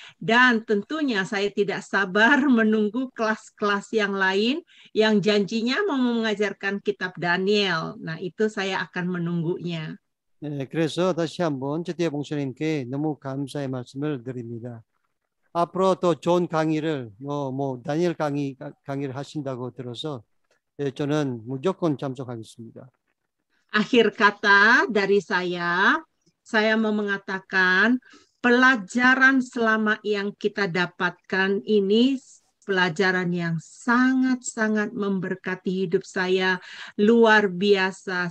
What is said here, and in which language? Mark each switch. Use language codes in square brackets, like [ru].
[id] Dan tentunya saya tidak sabar menunggu kelas-kelas yang lain yang janjinya mau mengajarkan Kitab Daniel. Nah, itu saya akan menunggunya. [ko] 그래서 다시 한번 제태엽 목사님께 너무 감사의 말씀을 드립니다. 앞으로 더 좋은 강의를 다니엘 강의를 하신다고 들어서 저는 무조건 참석하겠습니다. [id] Akhir kata dari saya mau mengatakan pelajaran selama yang kita dapatkan ini pelajaran yang sangat-sangat memberkati hidup saya, luar biasa.